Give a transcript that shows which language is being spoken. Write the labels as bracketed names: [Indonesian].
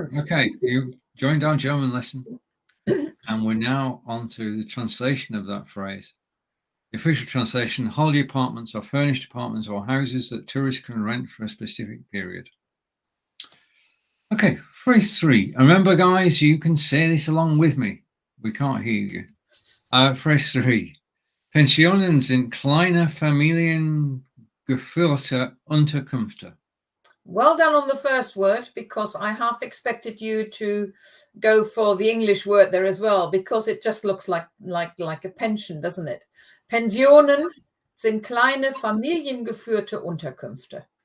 [English] Okay, you joined our German lesson. And we're now on to the translation of that phrase. The official translation: holiday apartments are furnished apartments or houses that tourists can rent for a specific period. Okay, phrase 3. Remember, guys, you can say this along with me. We can't hear you. Phrase 3. [German] Pensionen sind kleine familiengeführte Unterkünfte. [English] Well done on the first word, because I half expected you to go for the English word there as well, because it just looks like a pension, doesn't it? [German] Pensionen sind kleine familiengeführte Unterkünfte.